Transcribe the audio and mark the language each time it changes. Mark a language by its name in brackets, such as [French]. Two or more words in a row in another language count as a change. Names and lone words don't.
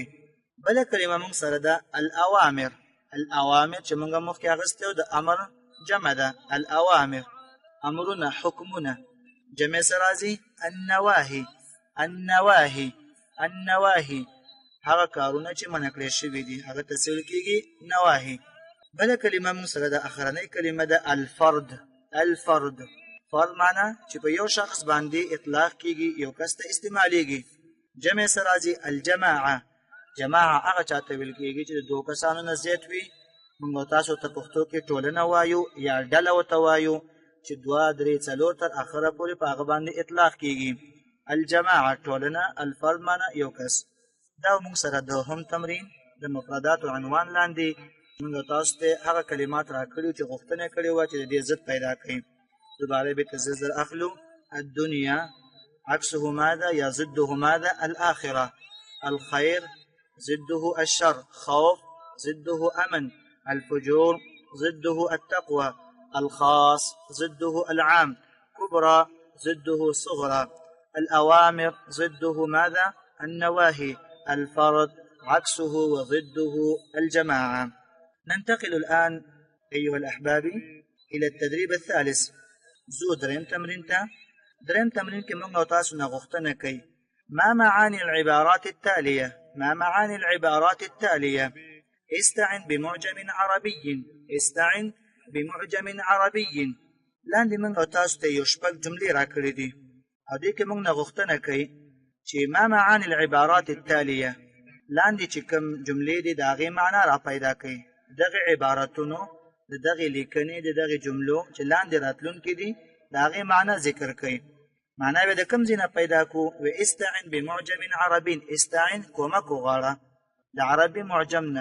[Pashto] بله کلمه موږ سره ده الاوامر. الاوامر چې موږ مخکې اخیستې وه د امر جمع ده، الاوامر امرونه، حکمونه. جمع څه راځي؟ النواهي. النواهي النواهي هغه کارونه چې منع کړی شوي دي هغه ته څه ویل کېږي؟ نواهي. بله کلمه موږ سره ده اخرنۍ کلمه ده الفرد. الفرد فرد معنا چې په یو شخص باندې اطلاق کېږي، یو کس ته استعمالیږي. جمع څه راځي؟ الجماعه. جماعه هغه چاته ویل کېږي چې د دوه کسانو نه زیات وي. موږ تاسو ته پښتو کې ټولنه وایو یا ډله ورته وایو چې 2 3 4 تر اخره پورې په هغه باندې اطلاق کېږي. الجماعه ټولنه، الفرد معنا یو کس. دا موږ سره د هم تمرین د مفردات او عنوان لاندې موږ تاسو ته هغه کلمات راکړي چې غوښتنه کړې وه چې د دې ضد پیدا کړي. دوباره به تزلزل اخلو. [Arabic] الدنيا عكسه ماذا؟ يا ضده ماذا؟ الآخرة. الخير ضده الشر، خوف ضده أمن، الفجور ضده التقوى، الخاص ضده العام، كبرى ضده صغرى، الأوامر ضده ماذا؟ النواهي، الفرد عكسه وضده الجماعة. ننتقل الآن أيها الأحبابي إلى التدريب الثالث. [Pashto] زو دریم تمرین ته. دریم تمرین کې موږ او تاسو نه غوښتنه کوي [Arabic] ما معاني العبارات التالية. ما معاني العبارات التالية؟ استعن بمعجم عربي. استعن بمعجم عربي. [Pashto] لاندې موږ او تاسو ته یو شپږ جملې راکړې دي او دې کې موږ نه غوښتنه کوي چې [Arabic] ما معاني العبارات التالية [Pashto] لاندې چې کوم جملې دي د هغې معنا را پیدا کوي. دغه عبارتونو د دغه لیکنې د دغه جملو چې لاندې راتلونکي دي د هغې معنا ذکر کوي. معنا به د کوم ځای نه پیدا کو؟ [Arabic] و استعن بمعجم عربي. [Pashto] استعن کومک وغواړه د عربي معجم نه.